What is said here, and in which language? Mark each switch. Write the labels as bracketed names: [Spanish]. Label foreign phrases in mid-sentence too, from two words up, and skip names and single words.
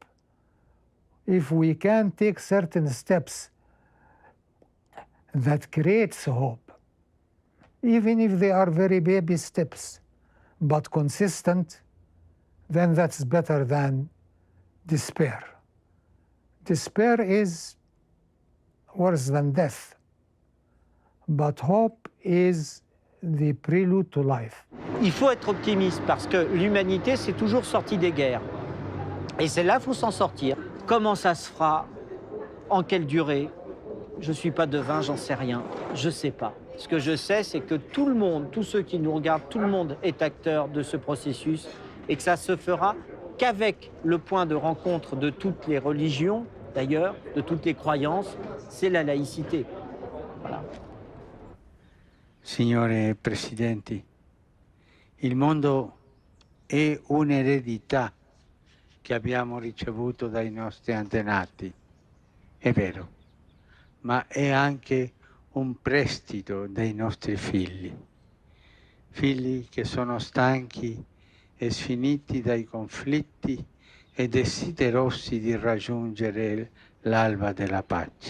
[English] If we can take certain steps that creates hope, even if they are very baby steps, but consistent, then that's better than despair. Despair is worse than death, but hope is the prelude to life. [French] Il faut être optimiste parce que l'humanité s'est toujours sortie des guerres. Et c'est là qu'il faut s'en sortir. Comment ça se fera? En quelle durée? Je ne suis pas devin, j'en sais rien. Je ne sais pas. Ce que je sais, c'est que tout le monde, tous ceux qui nous regardent, tout le monde est acteur de ce processus et que ça se fera qu'avec le point de rencontre de toutes les religions, d'ailleurs, de toutes les croyances, c'est la laïcité. Voilà. [Italian] Signore Presidenti, il mondo è un'eredità che abbiamo ricevuto dai nostri antenati, è vero, ma è anche un prestito dei nostri figli, figli che sono stanchi e sfiniti dai conflitti e desiderosi di raggiungere l'alba della pace.